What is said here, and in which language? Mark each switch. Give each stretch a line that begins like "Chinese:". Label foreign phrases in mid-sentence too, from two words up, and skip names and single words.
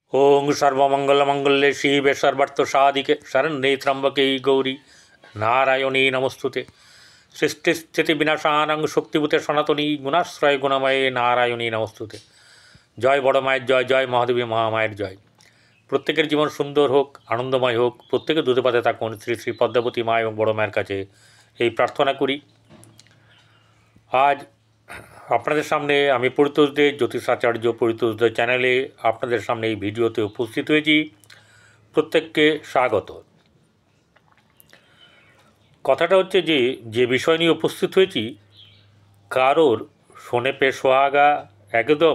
Sanskrit: ओं सर्वमंगलमंगल्ये शिवे सर्वार्थसाधिके शरण्ये त्र्यंबके गौरी नारायणी नमस्तुते। सृष्टिस्थिति विनाशानां शक्तिभूते सनातनी गुणाश्रय गुणमये नारायणी नमस्तुते।
Bangla: জয় বড় মায়ের জয়, জয় মহাদেবী মহামায়ের জয়। প্রত্যেকের জীবন সুন্দর হোক, আনন্দময় হোক, প্রত্যেকে দুধে ভাতে থাকুন শ্রী শ্রী পদ্মাবতী মা এবং বড় মায়ের কাছে এই প্রার্থনা করি। আজ আপনাদের সামনে আমি পরিতোষদের জ্যোতিষাচার্য পরিতোষদের চ্যানেলে আপনাদের সামনে এই ভিডিওতে উপস্থিত হয়েছি। প্রত্যেককে স্বাগত। কথাটা হচ্ছে যে বিষয় নিয়ে উপস্থিত হয়েছি, কারোর
Hindi: सोने पे सुहागा
Bangla: একদম।